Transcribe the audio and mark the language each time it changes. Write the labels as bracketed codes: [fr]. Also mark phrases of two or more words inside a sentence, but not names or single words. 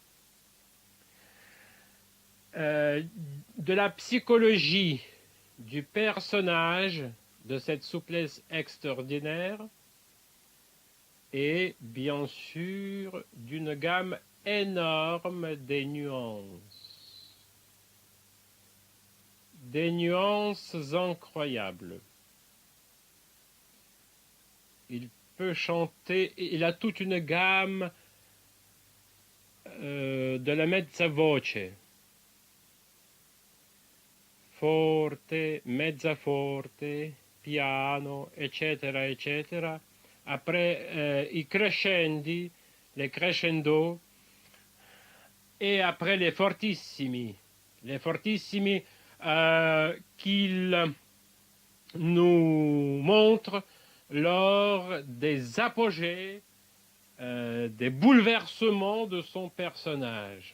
[fr] de la psychologie du personnage, de cette souplesse extraordinaire, et bien sûr d'une gamme énorme des nuances. Des nuances incroyables. Il peut chanter, il a toute une gamme de la [it] mezza voce. Forte, mezza forte, piano, eccetera, eccetera. [fr] Après [it] i crescendi, [fr] les crescendo, et après les fortissimi qu'il nous montre lors des apogées, des bouleversements de son personnage.